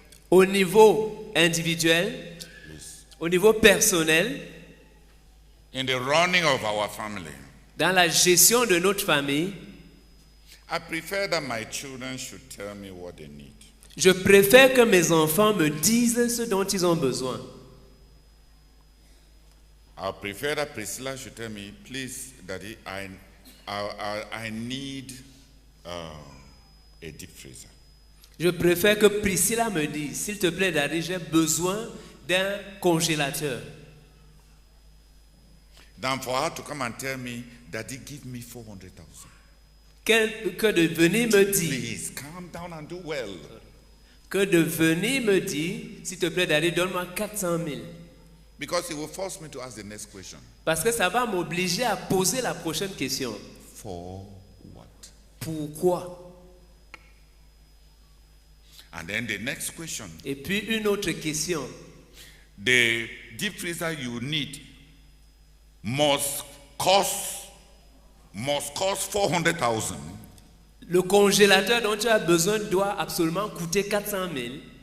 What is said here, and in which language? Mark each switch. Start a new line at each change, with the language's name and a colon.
French: Au niveau individuel, au niveau personnel,
English: in the running of our family,
French: dans la gestion de notre famille,
English: I prefer that my children should tell me what they need.
French: je préfère que mes enfants me disent ce dont ils ont besoin.
English: I prefer that Priscilla should tell me, please, Daddy, I need a deep freezer.
French: Je préfère que Priscilla me dise, s'il te plaît, Daddy, j'ai besoin d'un congélateur.
English: Than for her to come and tell me, Daddy, give me 400,000.
French: Que de venir me dire,
English: Please, calm down and do well.
French: que de venir me dire, s'il te plaît, Daddy, donne-moi 400 000.
English: Because it will force me to ask the next question.
French: Parce que ça va m'obliger à poser la prochaine question.
English: For what?
French: Pourquoi?
English: And then the next question.
French: Et puis une autre question.
English: The deep freezer you need must cost 400,000.
French: Le congélateur dont tu as besoin doit absolument coûter 400 000.